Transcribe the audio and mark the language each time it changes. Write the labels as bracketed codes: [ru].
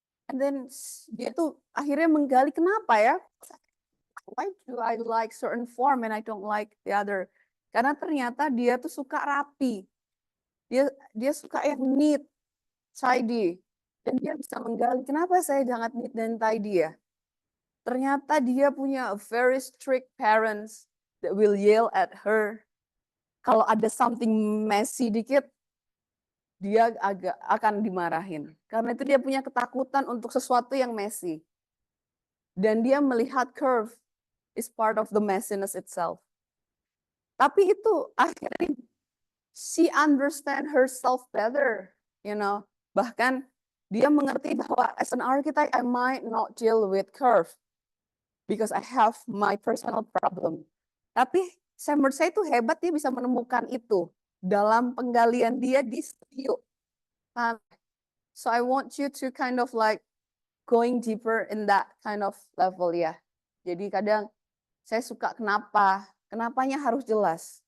[id] And then dia tuh akhirnya menggali kenapa ya? [en] Why do I like certain form and I don't like the other? [id] Karena ternyata dia tuh suka rapi. Dia suka yang neat, tidy. Dan dia bisa menggali, kenapa saya sangat neat dan tidy ya? Ternyata dia punya [en] very strict parents that will yell at her. [id] Kalau ada [en] something messy [id] dikit, dia akan dimarahin. Karena itu dia punya ketakutan untuk sesuatu yang messy. Dan dia melihat curve. [en] is part of the messiness itself. [id] Tapi itu akhirnya [en] she understand herself better, you know. [id] Bahkan dia mengerti bahwa [en] as an architect I might not deal with curve because I have my personal problem. [id] Tapi menurut saya itu hebat, dia bisa menemukan itu dalam penggalian dia di studio. [en] So I want you to kind of like going deeper in that kind of level ya. [id] Jadi kadang saya suka kenapanya harus jelas.